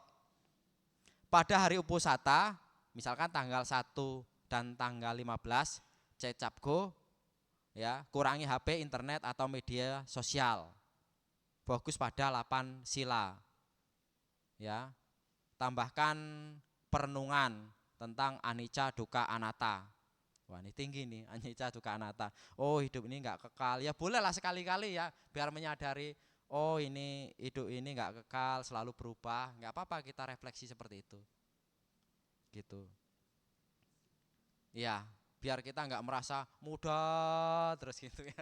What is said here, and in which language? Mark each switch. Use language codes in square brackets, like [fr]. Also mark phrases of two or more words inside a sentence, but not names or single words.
[id] Pada hari uposata, misalkan tanggal 1 dan tanggal 15, cecapgo, ya, kurangi HP, internet atau media sosial. Fokus pada 8 sila. Ya. [pi] Tambahkan perenungan tentang anicca, dukkha, anatta. [id] Wah ini tinggi nih, [pi] anicca, dukkha, anatta. [id] Oh hidup ini enggak kekal. Ya bolehlah sekali-kali ya, biar menyadari, oh ini hidup ini enggak kekal, selalu berubah. Enggak apa-apa kita refleksi seperti itu. Gitu. Ya, biar kita enggak merasa muda terus gitu ya.